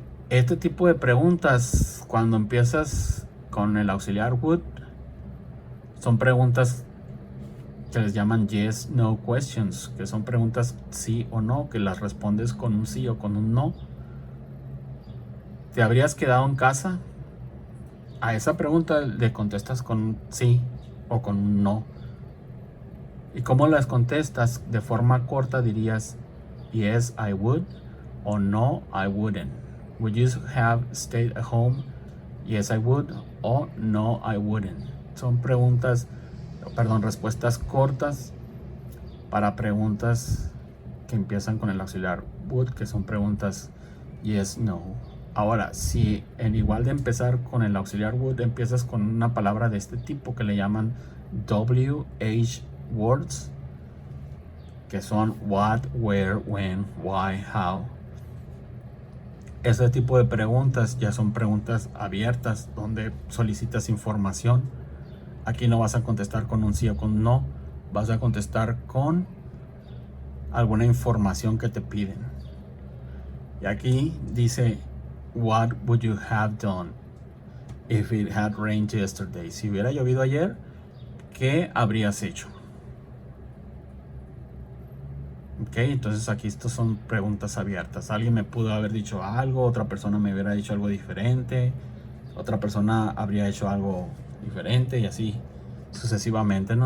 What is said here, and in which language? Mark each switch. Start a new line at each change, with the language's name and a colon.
Spanish: Este tipo de preguntas, cuando empiezas con el auxiliar would, son preguntas que les llaman
English: yes no questions,
Spanish: que son preguntas sí o no, que las respondes con un sí o con un no. ¿Te habrías quedado en casa? A esa pregunta le contestas con un sí o con un no. ¿Y cómo las contestas? De forma corta dirías
English: yes I would o no I wouldn't. Would you have stayed at home? Yes I would o no I wouldn't.
Spanish: Son respuestas cortas para preguntas que empiezan con el auxiliar would, que son preguntas yes, no. Ahora, si en igual de empezar con el auxiliar would, empiezas con una palabra de este tipo que le llaman WH words, que son what, where, when, why, how. Ese tipo de preguntas ya son preguntas abiertas, donde solicitas información. Aquí no vas a contestar con un sí o con un no, vas a contestar con alguna información que te piden. Y aquí dice:
English: what would you have done if it had rained yesterday?
Spanish: Si hubiera llovido ayer, ¿qué habrías hecho? Ok, entonces aquí estas son preguntas abiertas. Alguien me pudo haber dicho algo, otra persona me hubiera dicho algo diferente, otra persona habría hecho algo diferente, y así sucesivamente, ¿no?